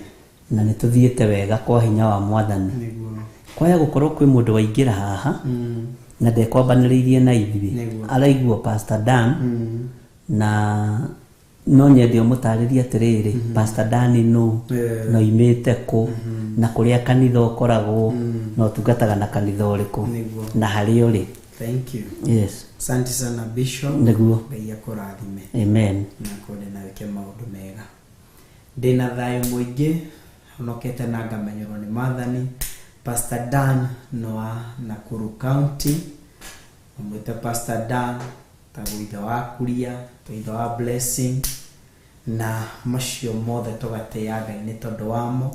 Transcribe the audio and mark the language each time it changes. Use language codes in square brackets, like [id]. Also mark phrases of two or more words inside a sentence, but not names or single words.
[ki] na nĩ tũthiĩte wega kwa hinya wa Mwathani kwaya gũkorwo kwĩ mũndũ waingĩra haha na ndekwambanĩrĩirie na ithuĩ araiguo Pastor Dan na no nyende ũmũtarĩrie atĩrĩrĩ Pastor Dan nũ na oimĩte kũ na kũrĩa kanitha ũkoragwo na ũtungataga na kanitha ũrĩkũ na harĩa ũrĩ. [en] Thank you. Yes. [sw] Asante sana Bishop. [ki] Nĩguo. Ngai akũrathime. Amen. Na kũrĩ na wĩke maũndũ mega. Ndĩna thayũ mũingĩ honokete na ngamenyerwo nĩ Mwathani. Pastor Dan wa Nakuru County. Mwĩte Pastor Dan ta ithe wa Kuria, ta ithe wa Blessing na macio mothe tũgateaga nĩ tondũ wamo.